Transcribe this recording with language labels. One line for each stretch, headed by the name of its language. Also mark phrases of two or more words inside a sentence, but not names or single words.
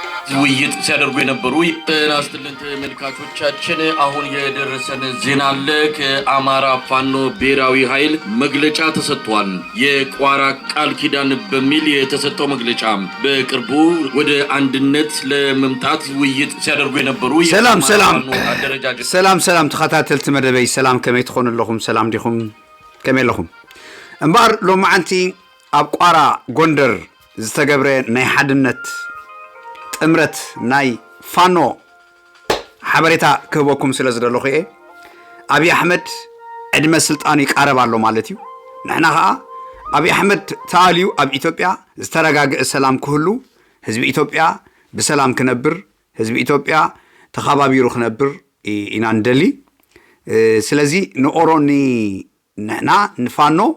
Amharic: ውይይት ሲያደርጉ የነበሩ ጤናስትልን ተመልካቾቻችን አሁን የደረሰን ዜና አለ። ከአማራ ፋኖ ብሔራዊ ኃይል መግለጫ ተሰጥቷል። የቋራ ቃል ኪዳን በሚል የተሰጠው መግለጫ በቅርቡ ወደ አንድነት ለመምጣት ውይይት ሲያደርጉ የነበሩ
Tigrinya: ሰላም ተከታተልት መደበይ ሰላም ከመይ ትኾኑለኹም ሰላም ዲኹም ከመይ ለኹም እምባር ሎማዓንቲ ኣብ ቋራ ጎንደር ዝተገብረ ናይ ሓድነት ጥምረት ናይ ፋኖ ሓበሬታ ክህበኩም ስለ ዝደለኹ እየ አብይ አሕመድ ዕድመ ስልጣኑ ይቃረብ ኣሎ ማለት እዩ ንሕና ከዓ አብይ አሕመድ ተኣልዩ ኣብ ኢትዮጵያ ዝተረጋግአ ሰላም ክህሉ ህዝቢ ኢትዮጵያ ብሰላም ክነብር ህዝቢ ኢትዮጵያ ተኸባቢሩ ክነብር ኢና እንደሊ ስለዚ ንኦሮኒ ንሕና ንፋኖ